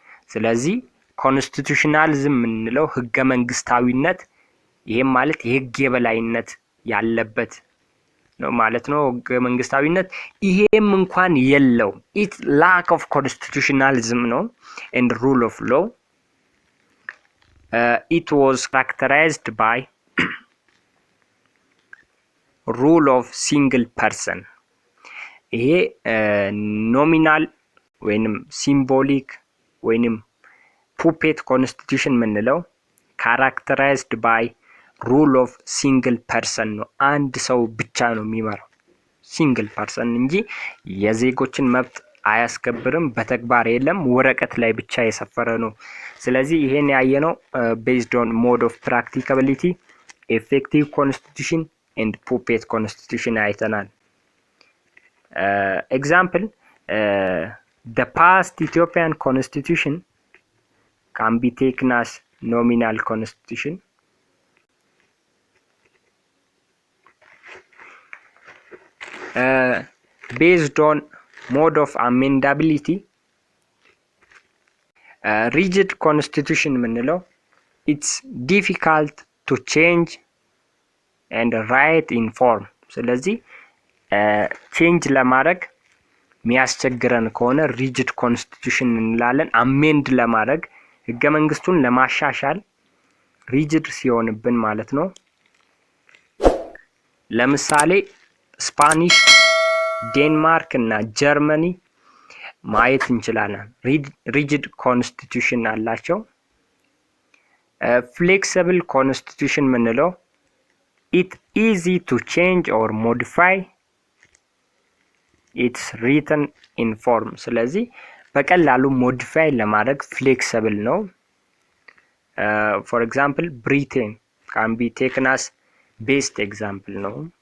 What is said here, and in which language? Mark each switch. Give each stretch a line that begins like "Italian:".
Amharic: ስለዚህ ኮንስቲቱሽናሊዝም የምንለው ህገ መንግስታዊነት፣ ይሄም ማለት የህግ የበላይነት ያለበት ነው ማለት ነው። ህገ መንግስታዊነት ይሄም እንኳን የለው።
English: it lack of constitutionalism
Amharic: ነው
English: and rule of law. It was characterized by rule of single person.
Amharic: ይሄ ኖሚናል ወይንም ሲምቦሊክ ወይንም ፑፔት ኮንስቲቱሽን የምንለው
English: characterized by rule of single person
Amharic: ነው። አንድ ሰው ብቻ ነው የሚመራው፣ ሲንግል ፐርሰን እንጂ የዜጎችን መብት አያስከብርም። በተግባር የለም፣ ወረቀት ላይ ብቻ የሰፈረ ነው። ስለዚህ ይሄን ያየነው
English: based on mode of practicability, effective constitution and puppet constitution አይተናል። Example, the past Ethiopian constitution can be taken as nominal constitution. Based on mode of amendability, rigid constitution የምንለው it's difficult to change and write in form.
Amharic: ስለዚህ ቼንጅ ለማድረግ የሚያስቸግረን ከሆነ ሪጅድ ኮንስቲቱሽን እንላለን። አሜንድ ለማድረግ ህገ መንግስቱን ለማሻሻል ሪጅድ ሲሆንብን ማለት ነው። ለምሳሌ ስፓኒሽ፣ ዴንማርክ እና ጀርመኒ ማየት እንችላለን። ሪጅድ ኮንስቲቱሽን አላቸው። ፍሌክሲብል ኮንስቲቱሽን የምንለው
English: it easy to change or modify, it's written in form.
Amharic: ስለዚህ በቀላሉ ሞዲፋይ ለማድረግ ፍሌክሲብል ነው።
English: for example, Britain can be taken as best example
Amharic: ነው።